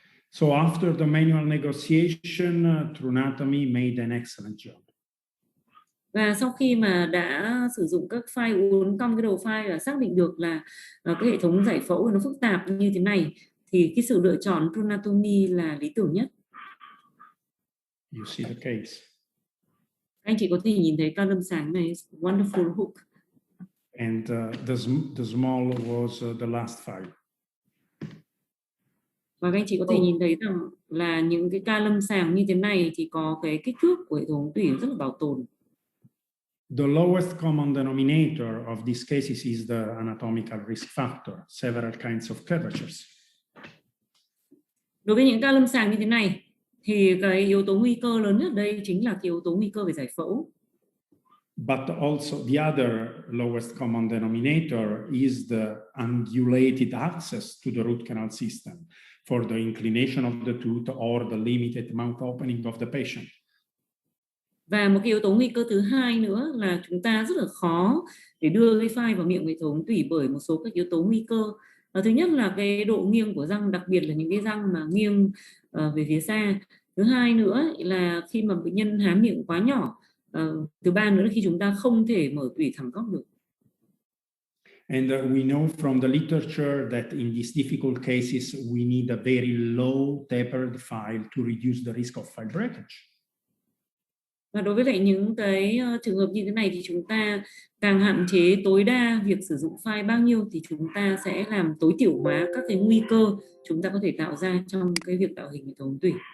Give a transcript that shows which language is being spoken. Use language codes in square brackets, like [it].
[en] So after the manual negotiation, Tronatomy made an excellent job. [vi] Và sau khi mà đã sử dụng các file uốn cong cái đầu file và xác định được là cái hệ thống giải phẫu nó phức tạp như thế này, thì cái sự lựa chọn Tronatomy là lý tưởng nhất. [en] You see the case. [vi] Anh chị có thể nhìn thấy ca lâm sàng này, [en] wonderful hook. And the small was the last file. [vi] Và các anh chị có thể nhìn thấy rằng là những cái ca lâm sàng như thế này thì có cái kích thước của hệ thống ống tủy rất là bảo tồn. [en] The lowest common denominator of these cases is the anatomical risk factor, several kinds of curvatures. [vi] Đối với những ca lâm sàng như thế này thì cái yếu tố nguy cơ lớn nhất ở đây chính là cái yếu tố nguy cơ về giải phẫu. [en] But also the other lowest common denominator is the ungulated access to the root canal system for the inclination of the tooth or the limited mouth opening of the patient. [vi] Và một cái yếu tố nguy cơ thứ hai nữa là chúng ta rất là khó để đưa cái file vào miệng hệ thống ống tủy bởi một số các yếu tố nguy cơ. Thứ nhất là cái độ nghiêng của răng, đặc biệt là những cái răng mà nghiêng về phía xa. Thứ hai nữa là khi mà bệnh nhân há miệng quá nhỏ. Thứ ba nữa là khi chúng ta không thể mở tủy thẳng góc được. [en] And we know from the literature that in these difficult cases we need a very low tapered file to reduce the risk of file breakage. [vi] Và đối với lại những cái trường hợp như thế này thì chúng ta càng hạn chế tối đa việc sử dụng file bao nhiêu thì chúng ta sẽ làm tối thiểu hóa các cái nguy cơ chúng ta có thể tạo ra trong cái việc tạo hình hệ thống tủy.